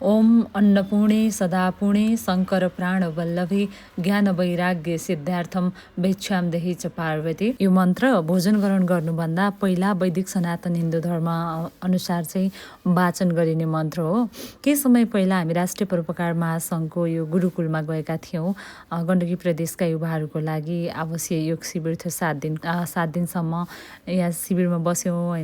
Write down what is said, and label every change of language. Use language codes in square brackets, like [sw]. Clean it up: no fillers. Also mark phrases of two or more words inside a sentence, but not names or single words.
[sa] ओम अन्नपूर्णे सदापूर्णे शङ्कर प्राणवल्लभे ज्ञान वैराग्य सिद्धार्थम भिक्षाम देहि च पार्वती। [ne] यो मन्त्र भोजन ग्रहण गर्नुभन्दा पहिला वैदिक सनातन हिन्दू धर्म अनुसार चाहिँ वाचन गरिने मन्त्र हो। केही समय पहिला हामी राष्ट्रिय परोपकार महासङ्घको यो गुरुकुलमा गएका थियौँ। गण्डकी प्रदेशका युवाहरूको लागि आवासीय योग शिविर थियो 7 दिनसम्म यहाँ शिविरमा बस्यौँ होइन।